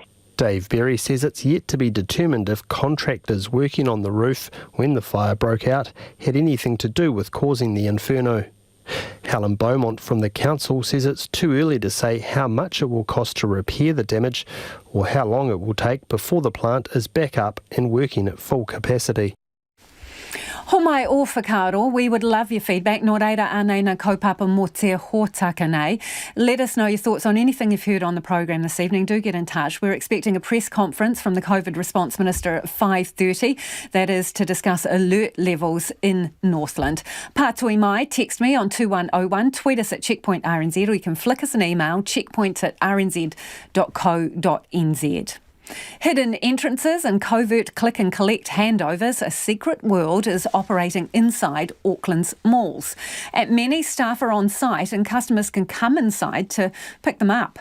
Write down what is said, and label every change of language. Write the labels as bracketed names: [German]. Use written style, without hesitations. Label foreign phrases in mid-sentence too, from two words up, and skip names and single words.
[English] Dave Berry says it's yet to be determined if contractors working on the roof when the fire broke out had anything to do with causing the inferno. Helen Beaumont from the council says it's too early to say how much it will cost to repair the damage or how long it will take before the plant is back up and working at full capacity. [Māori] Ho mai o whakaaro, [English] we would love your feedback. [Māori] Nō reira anei na kaupapa mo te hōtaka nei. [English] Let us know your thoughts on anything you've heard on the programme this evening. Do get in touch. We're expecting a press conference from the COVID Response Minister at 5:30. That is to discuss alert levels in Northland. [Māori] Pātui mai, [English] text me on 2101, tweet us at Checkpoint RNZ, or you can flick us an email, checkpoints@rnz.co.nz. Hidden entrances and covert click and collect handovers, a secret world is operating inside Auckland's malls. At many, staff are on site and customers can come inside to pick them up.